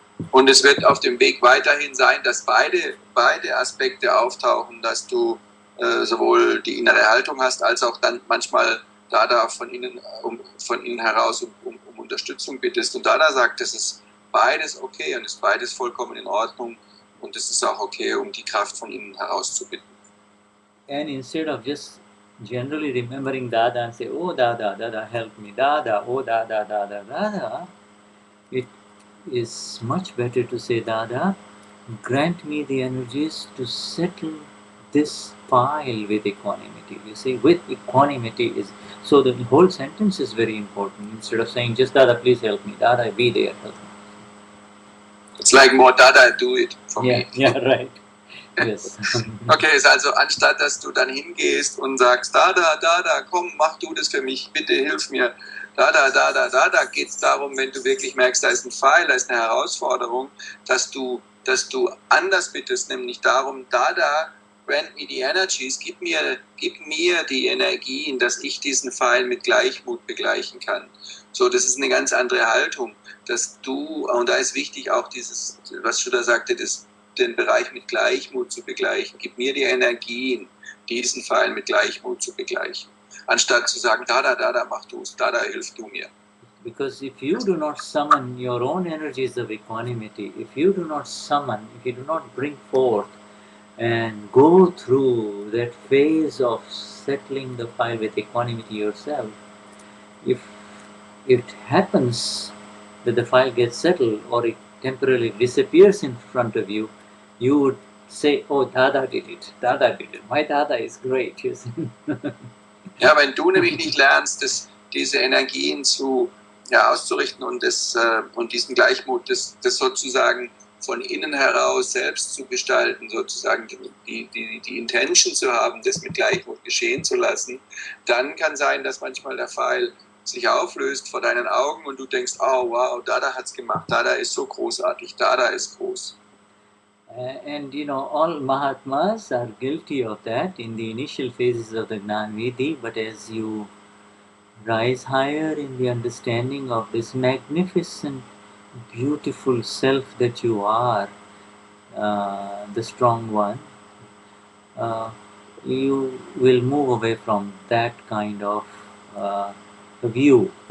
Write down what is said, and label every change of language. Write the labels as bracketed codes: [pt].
[de] Und es wird auf dem Weg weiterhin sein, dass beide Aspekte auftauchen, dass du sowohl die innere Haltung hast, als auch dann manchmal Dada von innen heraus um Unterstützung bittest. Und Dada sagt, das ist beides okay und ist beides vollkommen in Ordnung und es ist auch okay, um die Kraft von innen heraus zu bitten. [en] And instead of just generally remembering Dada and say, oh Dada, Dada help me, Dada, oh Dada, Dada, Dada, it is much better to say, Dada, grant me the energies to settle this file with equanimity. You see, with equanimity is, so the whole sentence is very important. Instead of saying just Dada, please help me, Dada, be there, help me. It's like more Dada, do it for me. Yeah, right. Yes. [de] Okay, ist also anstatt, dass du dann hingehst und sagst, Dada, Dada, komm, mach du das für mich, bitte hilf mir, Da geht es darum, wenn du wirklich merkst, da ist ein Pfeil, da ist eine Herausforderung, dass du anders bittest, nämlich darum, [en] grant me the energies, [de] gib mir die Energien, dass ich diesen Pfeil mit Gleichmut begleichen kann. So, das ist eine ganz andere Haltung, dass du, und da ist wichtig auch dieses, was Shuddha sagte, den Bereich mit Gleichmut zu begleichen. Gib mir die Energien, diesen Pfeil mit Gleichmut zu begleichen. Anstatt zu sagen, mach du's, hilf du mir. [en] Because if you do not summon your own energies of equanimity, if you do not bring forth and go through that phase of settling the file with equanimity yourself, if it happens that the file gets settled or it temporarily disappears in front of you, you would say, oh, Dada did it. My Dada is great. You see? [de] Ja, wenn du nämlich nicht lernst, diese Energien auszurichten und diesen Gleichmut, das sozusagen von innen heraus selbst zu gestalten, sozusagen die Intention zu haben, das mit Gleichmut geschehen zu lassen, dann kann sein, dass manchmal der Pfeil sich auflöst vor deinen Augen und du denkst, oh wow, Dada hat's gemacht, Dada ist so großartig, Dada ist groß. [en] And all Mahatmas are guilty of that in the initial phases of the Gnani, but as you rise higher in the understanding of this magnificent, beautiful self that you are, the strong one, you will move away from that kind of view.